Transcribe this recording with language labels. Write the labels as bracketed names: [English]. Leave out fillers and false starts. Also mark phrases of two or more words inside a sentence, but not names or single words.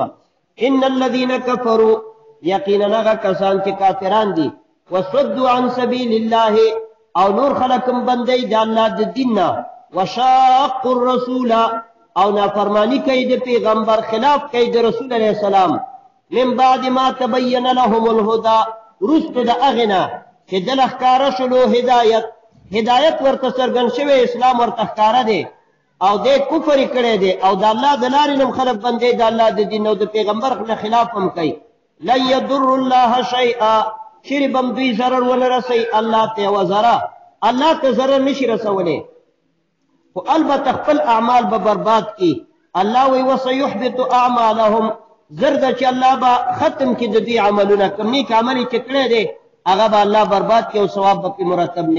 [Arabic] ان الذین کفروا، [Pashto] یقینا هغه کسان چې کافران دي، [Arabic] وصدوا عن سبیل الله [Pashto] او نور خلک هم بندوي د الله د دین نه، [Arabic] وشاقوا الرسول [Pashto] او نافرمانی کوي د پیغمبر، خلاف کوي د رسول [Arabic] علیه السلام، من بعد ما تبین لهم الهدى، [Pashto] وروسته د هغې نه چې دله ښکاره شلو هدایت ورته څرګند شوی، اسلام ورته ښکاره دی. او دې کفر کړی دی او د الله د لارې نه خلک بندې د الله د دین او د پیغمبر نه خلاف هم کوي [Arabic] لن يضر الله شيئا [Pashto] چیرې به دوی ضرر ونه رسوي الله ته یوه ذره الله ته ضرر نشي رسولی خو البته خپل اعمال به برباد کړي الله وی [Arabic] وسيحبط اعمالهم [Pashto] زر ده چې الله به ختم کړي د دوی عملونه کوم نیک عمل یې چې کړی دی هغه به الله برباد کړي او ثواب به پرې مرتب نه